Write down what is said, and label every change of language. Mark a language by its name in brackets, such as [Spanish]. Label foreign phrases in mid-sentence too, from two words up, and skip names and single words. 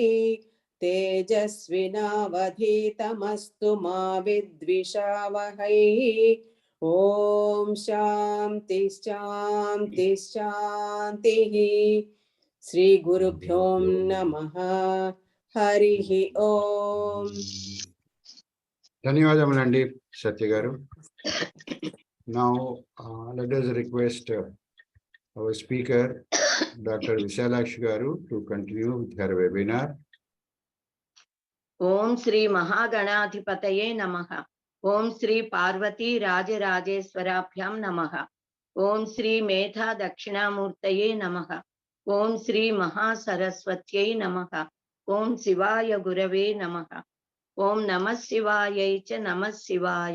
[Sanskrit] तेजस्विनावधीतमस्तु मा विद्विषावहै ॐ शान्ति शान्ति शान्तिः श्री गुरुभ्यो नमः हरिः ओम [Telugu] ధన్యవాదములండి సత్య గారు. [English] Now let us request our speaker Dr. Visalakshi garu to continue with her webinar. [Sanskrit] ఓం శ్రీ మహాగణాధిపతయే నమః. ఓం శ్రీ పార్వతీ రాజరాజేశ్వరాభ్యాం నమః. ఓం శ్రీ మేధా దక్షిణామూర్తయే నమః. ఓం శ్రీ మహాసరస్వత్యై నమః. ఓం శివాయ గురవే నమః. ఓం నమః శివాయై చ నమః శివాయ.